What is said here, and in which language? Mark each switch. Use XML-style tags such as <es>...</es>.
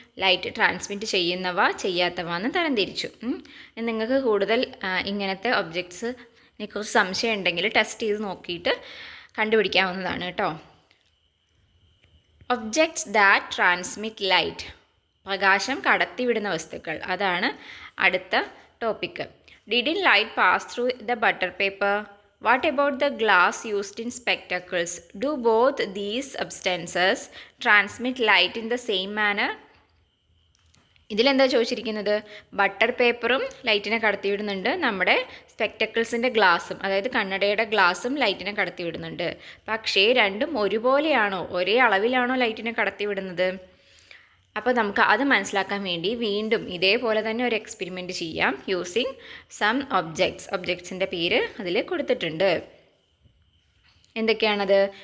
<ml>Light transmit ചെയ്യുന്നവ ചെയ്യാത്തവ എന്ന് തരംതിരിച്ചു. നിങ്ങൾക്ക് കൂടുതൽ ഇങ്ങനത്തെ ഒബ്ജക്ട്സിനെ കുറിച്ച് സംശയം ഉണ്ടെങ്കിൽ ടെസ്റ്റ് ചെയ്ത് നോക്കിയിട്ട് കണ്ടുപിടിക്കാവുന്നതാണ് കേട്ടോ.</ml> <en>objects that transmit light,</en> <ml>പ്രകാശം കടത്തിവിടുന്ന വസ്തുക്കൾ, അതാണ് അടുത്ത topic.</ml> <en>Didn't light pass through the butter paper? What about the glass used in spectacles? Do both these substances transmit light in the same manner?</en> <ml>ഇതിലെന്താ ചോദിച്ചിരിക്കുന്നത്? ബട്ടർ പേപ്പറും ലൈറ്റിനെ കടത്തിവിടുന്നുണ്ട്, നമ്മുടെ സ്പെക്ടക്കിൾസിൻ്റെ ഗ്ലാസും, അതായത് കണ്ണടയുടെ ഗ്ലാസും ലൈറ്റിനെ കടത്തിവിടുന്നുണ്ട്. പക്ഷേ രണ്ടും ഒരുപോലെയാണോ, ഒരേ അളവിലാണോ ലൈറ്റിനെ കടത്തിവിടുന്നത്? അപ്പോൾ നമുക്ക് അത് മനസ്സിലാക്കാൻ വേണ്ടി വീണ്ടും ഇതേപോലെ തന്നെ ഒരു എക്സ്പെരിമെൻറ്റ് ചെയ്യാം യൂസിങ് സം ഒബ്ജക്ട്സിൻ്റെ പേര് അതിൽ കൊടുത്തിട്ടുണ്ട്. എന്തൊക്കെയാണത്?</ml>